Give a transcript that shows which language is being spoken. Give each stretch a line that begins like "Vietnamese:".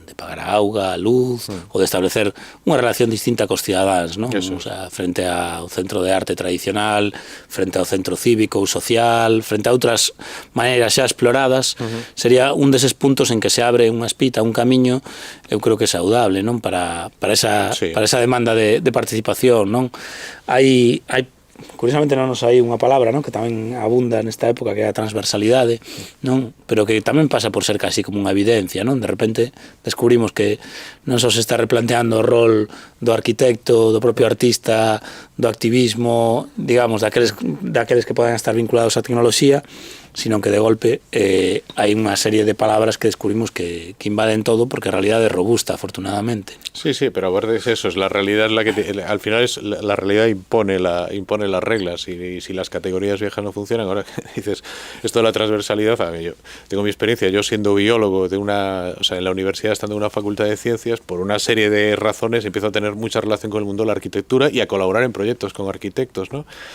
Galician: De pagar a auga, a luz, ou de establecer unha relación distinta cos cidadáns, non? O sea, frente ao centro de arte tradicional, frente ao centro cívico ou social, frente a outras maneiras xa exploradas, sería un deses puntos en que se abre unha espita, un camiño, eu creo que é saudable, non? Para esa demanda de participación, non? Hai curiosamente non nos hai unha palabra, non? Que tamén abunda nesta época, que é a transversalidade, non? Pero que tamén pasa por ser casi como unha evidencia, non? De repente descubrimos que non só se está replanteando o rol do arquitecto, do propio artista, do activismo, digamos, daqueles que poden estar vinculados á tecnoloxía, sino que de golpe hai unha serie de palabras que descubrimos que invaden todo, porque a realidade é robusta, afortunadamente.
Spanish: Sí, pero a ver, es eso, es la realidad la que al final es la realidad impone las reglas, y si las categorías viejas no funcionan, ahora dices esto de la transversalidad, a mí, yo tengo mi experiencia, yo siendo biólogo en la universidad, estando en una facultad de ciencias, por una serie de razones empiezo a tener mucha relación con el mundo de la arquitectura y a colaborar en proyectos con arquitectos, ¿no?